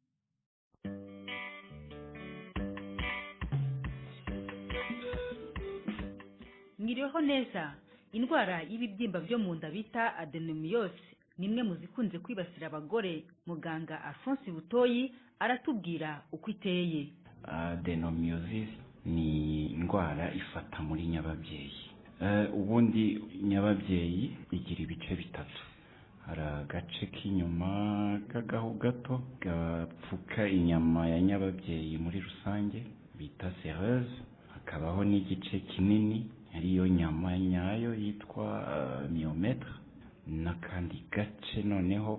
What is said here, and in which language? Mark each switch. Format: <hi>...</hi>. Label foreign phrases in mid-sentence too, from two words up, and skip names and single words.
<rn>Ngiriho neza indwara y'ibibyimba byo mu nda bita adenomyose nimwe mu zikunze kwibasira abagore muganga Alphonse Butoyi aratubwira uko iteye adenomyosis ni indwara ifata muri nyababyeyi ubundi nyababyeyi igira ibice bitatu hari agace k'inyuma k'agahu gato gapfuka inyama ya nyababyeyi muri rusange bita sereuse hakabaho n'igice kinini ariyo nyama nyayo yitwa myometre n'akandi gace noneho</rn>